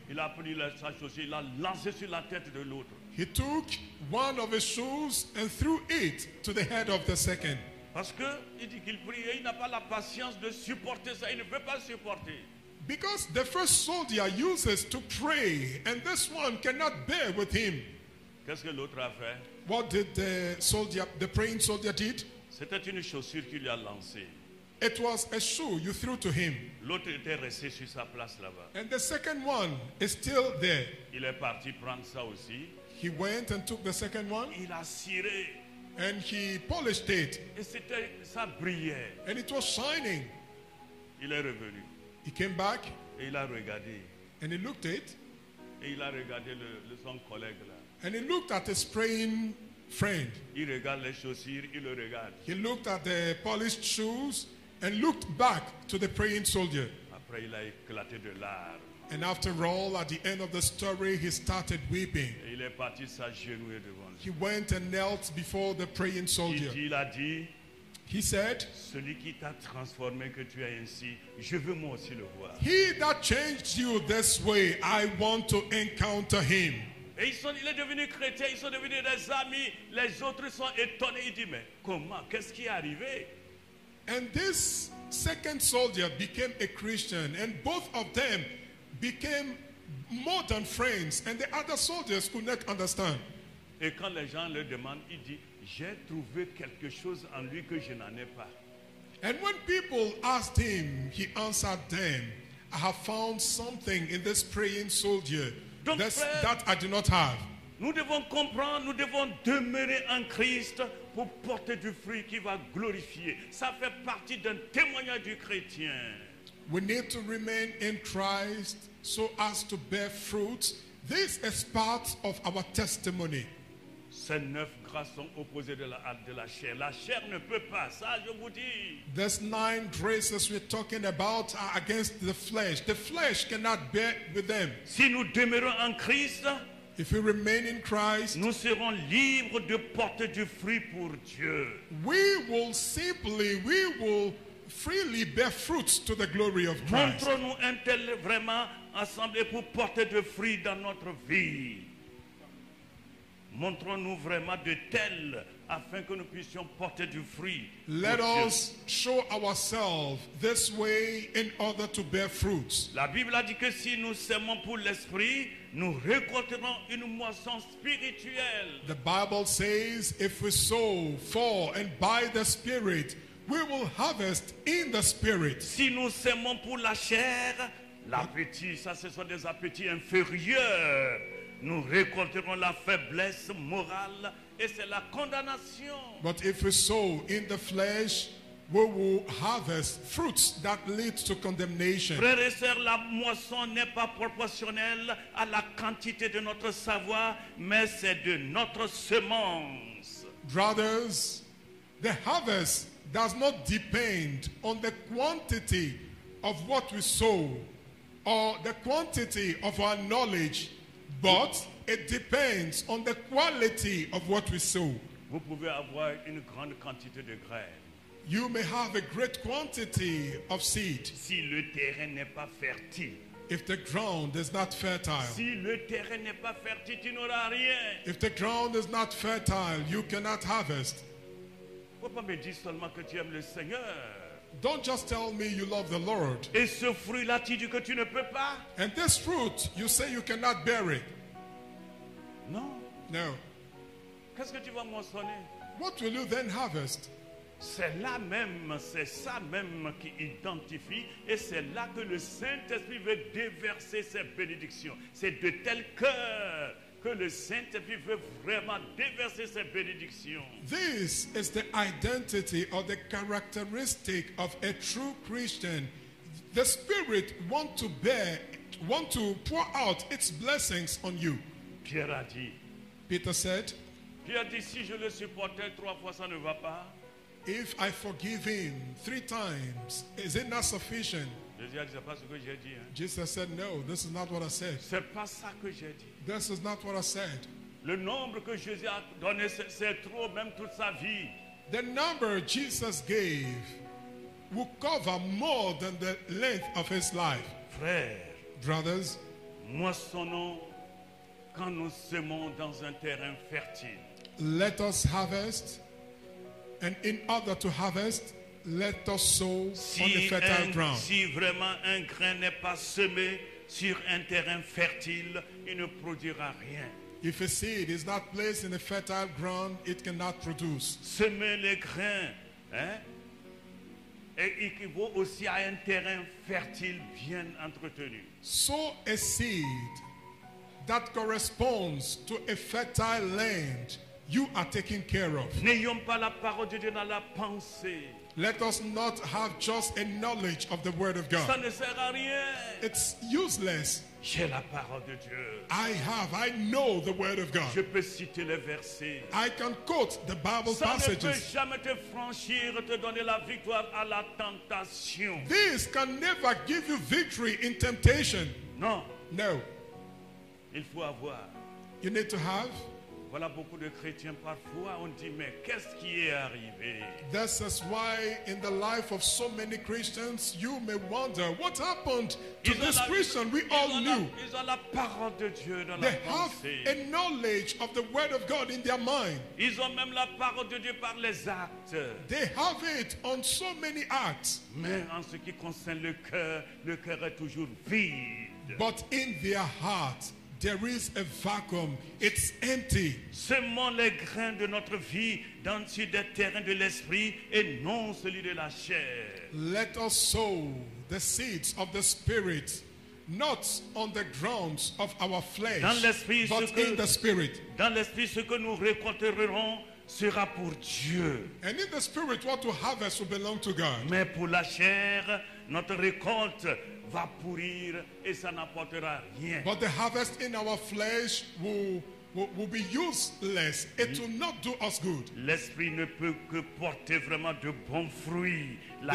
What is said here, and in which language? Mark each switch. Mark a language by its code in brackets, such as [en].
[fr] Il a pris sa chaussure, il a lancé sur la tête de l'autre. [en] He took one of his shoes and threw it to the head of the second. [fr] Parce que il dit qu'il prie et il n'a pas la patience de supporter ça, il ne peut pas supporter. [en] Because the first soldier uses to pray, and this one cannot bear with him. [fr] Qu'est-ce que l'autre a fait? [en] What did the praying soldier did? [fr] C'était une chaussure qu'il lui a lancée. [en] It was a shoe you threw to him. [fr] L'autre était resté sur sa place là-bas. [en] And the second one is still there. [fr] Il est parti prendre ça aussi. [en] He went and took the second one, [fr] Il a ciré. [en] and he polished it, [fr] Et ça brillait. [en] and it was shining. [fr] Il est revenu. [en] He came back, [fr] Et il a regardé. [en] and he looked at it, [fr] Et il a regardé son collègue là. [en] and he looked at his praying friend. [fr] Il regarde les chaussures, il le regarde. [en] He looked at the polished shoes and looked back to the praying soldier. [fr] Après, il a éclaté de larmes. [en] And after all, at the end of the story, he started weeping. [fr] Et il est parti s'agenouiller devant lui. [en] He went and knelt before the praying soldier. [fr] Il a dit, [en] He said, [fr] celui qui t'a transformé, que tu es ainsi, je veux moi aussi le voir. [en] "He that changed you this way, I want to encounter him." [fr] Et il est devenu chrétien, ils sont devenus des amis. Les autres sont étonnés. Il dit, mais comment? Qu'est-ce qui est arrivé? [en] And this second soldier became a Christian, and both of them became more than friends, and the other soldiers could not understand. [fr] Et quand les gens le demandent, il dit, j'ai trouvé quelque chose en lui que je n'en ai pas. [en] And when people asked him, he answered them, "I have found something in this praying soldier [fr] Donc, frère, [en] that I do not have." [fr] nous devons comprendre, nous devons demeurer en Christ pour porter du fruit qui va glorifier. Ça fait partie d'un témoignage du chrétien. [en] We need to remain in Christ so as to bear fruit. This is part of our testimony. [fr] Ces 9 grâces sont opposées de la chair. La chair ne peut pas, ça je vous dis. [en] These 9 graces we're talking about are against the flesh. The flesh cannot bear with them. [fr] Si nous demeurons en Christ, [en] If we remain in Christ, [fr] nous serons libres de porter du fruit pour Dieu. [en] we will freely bear fruits to the glory of Christ. [fr] Montrons-nous un tel vraiment assemblés pour porter du fruit dans notre vie. Montrons-nous vraiment de tels afin que nous puissions porter du fruit. [en] Let [fr] pour Dieu. [en] us show ourselves this way in order to bear fruits. [fr] La Bible a dit que si nous sèmons pour l'esprit, nous récolterons une moisson spirituelle. [en] The Bible says if we sow for and by the Spirit, we will harvest in the Spirit. [fr] Si nous sèmons pour la chair, l'appétit, ça ce sont des appétits inférieurs. Nous récolterons la faiblesse morale et c'est la condamnation. [en] But if we sow in the flesh, we will harvest fruits that lead to condemnation. [fr] Frères et sœurs, la moisson n'est pas proportionnelle à la quantité de notre savoir, mais c'est de notre semence. [en] Brothers, the harvest does not depend on the quantity of what we sow or the quantity of our knowledge, but it depends on the quality of what we sow. [fr] Vous pouvez avoir une grande quantité de graines. [en] You may have a great quantity of seed. [fr] Si le terrain n'est pas fertile, [en] If the ground is not fertile, [fr] si le terrain n'est pas fertile, tu n'auras rien. [en] if the ground is not fertile, you cannot harvest. [fr] Faut pas me dire seulement que tu aimes le Seigneur. [en] Don't just tell me you love the Lord. [fr] Et ce fruit-là, tu dis que tu ne peux pas. [en] And this fruit, you say you cannot bear it. [fr] Non. [en] No. [fr] Qu'est-ce que tu vas moissonner? [en] What will you then harvest? [fr] C'est ça même qui identifie et c'est là que le Saint-Esprit veut déverser ses bénédictions. C'est de tel cœur que le Saint-Esprit veut vraiment déverser ses bénédictions. [en] This is the identity or the characteristic of a true Christian. The Spirit wants to want to pour out its blessings on you. [fr] Pierre a dit, [en] Peter said, [fr] si je le supportais 3 fois, ça ne va pas. [en] if I forgive him 3 times, is it not sufficient? [fr] Jésus a dit, c'est pas ce que j'ai dit. Hein. [en] Jesus said, no, this is not what I said. [fr] C'est pas ça que j'ai dit. [en] This is not what I said. [fr] Le nombre que Jésus a donné, c'est trop, même toute sa vie. [en] The number Jesus gave will cover more than the length of his life. [fr] Frères, [en] Brothers, [fr] moissonnons quand nous semons dans un terrain fertile. [en] let us harvest, and in order to harvest, let us sow on the fertile ground. [fr] Si vraiment un grain n'est pas semé sur un terrain fertile, il ne produira rien. [en] If a seed is not placed in a fertile ground, it cannot produce. [fr] Semer les grains, hein, et équivaut aussi à un terrain fertile bien entretenu. [en] Sow a seed that corresponds to a fertile land you are taking care of. [fr] N'ayons pas la parole de Dieu dans la pensée. [en] Let us not have just a knowledge of the word of [fr] Ça [en] God. [fr] ne sert à rien. [en] It's useless. [fr] J'ai la parole de Dieu. [en] I know the word of God. [fr] Je peux citer les versets. [en] I can quote the Bible [fr] Ça ne peut [en] passages. [fr] jamais te franchir, te donner la victoire à la tentation. [en] This can never give you victory in temptation. [fr] Non, [en] No. [fr] il faut avoir. [en] You need to have. [fr] Voilà beaucoup de chrétiens parfois on dit mais qu'est-ce qui est arrivé? [en] This is why in the life of so many Christians, you may wonder what happened to this Christian we all knew. [fr] Ils ont la parole de Dieu dans la [en] They have [fr] pensée. [en] a knowledge of the word of God in their mind. [fr] Ils ont même la parole de Dieu par les actes. [en] They have it on so many acts. [fr] Mais en ce qui concerne le cœur est toujours vide. [en] But in their heart, there is a vacuum. It's empty. [fr] Semons les grains de notre vie sur des terrains de l'esprit et non celui de la chair. [en] Let us sow the seeds of the Spirit, not on the grounds of our flesh, [fr] Dans l'esprit, [en] but [fr] ce que- [en] in the Spirit. [fr] Dans l'esprit, ce que nous récolterons sera pour Dieu. [en] And in the Spirit, what to harvest will belong to God. [fr] Mais pour la chair, notre récolte va pourrir et ça n'apportera rien. [en] But the harvest in our flesh will be useless. It will not do us good. [fr] L'esprit ne peut que porter vraiment de bons fruits. La